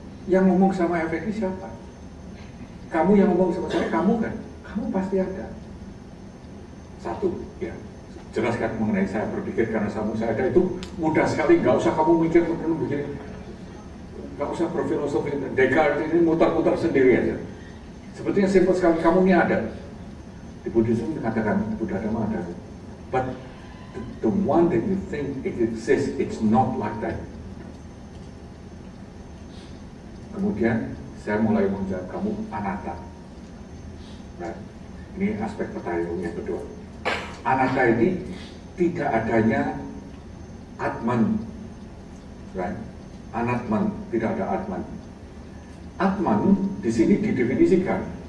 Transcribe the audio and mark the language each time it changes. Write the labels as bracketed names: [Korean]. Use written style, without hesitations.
[Indonesian] Yang ngomong sama efek ini siapa? Kamu yang ngomong sama saya, kamu kan? Kamu pasti ada. Satu, ya, jelaskan mengenai saya berpikir karena saya ada itu mudah sekali. Nggak usah kamu mikir begini, nggak usah berfilosofi. Descartes ini muter-muter sendiri aja. Sebetulnya simpel sekali, kamu ini ada. Di Buddhism mengatakan Buddha Dhamma ada, [English] but the one that you think it exists, it's not like that. [Indonesian] Kemudian saya mulai menjawab kamu anatta. [English] Right. [Indonesian] Ini aspek pertanyaan yang kedua. Anatta ini tidak adanya atman. [English] Right. [Indonesian] Anatman, tidak ada atman. Atman di sini didefinisikan.